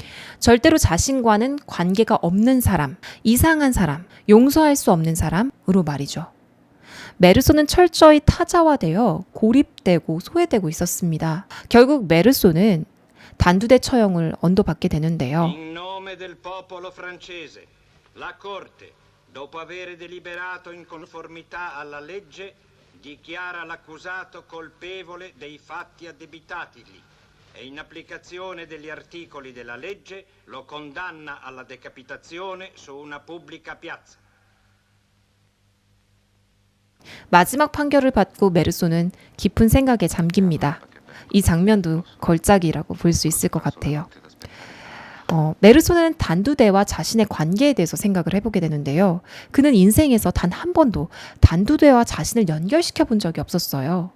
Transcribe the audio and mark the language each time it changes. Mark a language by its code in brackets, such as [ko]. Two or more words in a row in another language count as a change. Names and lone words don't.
[ko] 절대로 자신과는 관계가 없는 사람, 이상한 사람, 용서할 수 없는 사람으로 말이죠. 메르소는 철저히 타자화되어 고립되고 소외되고 있었습니다. 결국 메르소는 단두대 처형을 언도받게 되는데요. [it] In nome del popolo francese, la Corte, dopo aver deliberato in conformità alla legge, dichiara l'accusato colpevole dei fatti addebitatigli e in applicazione degli articoli della legge lo condanna alla decapitazione su una pubblica piazza. [ko] 마지막 판결을 받고 메르소는 깊은 생각에 잠깁니다. 이 장면도 걸작이라고 볼 수 있을 것 같아요. 메르소는 단두대와 자신의 관계에 대해서 생각을 해보게 되는데요. 그는 인생에서 단 한 번도 단두대와 자신을 연결시켜 본 적이 없었어요.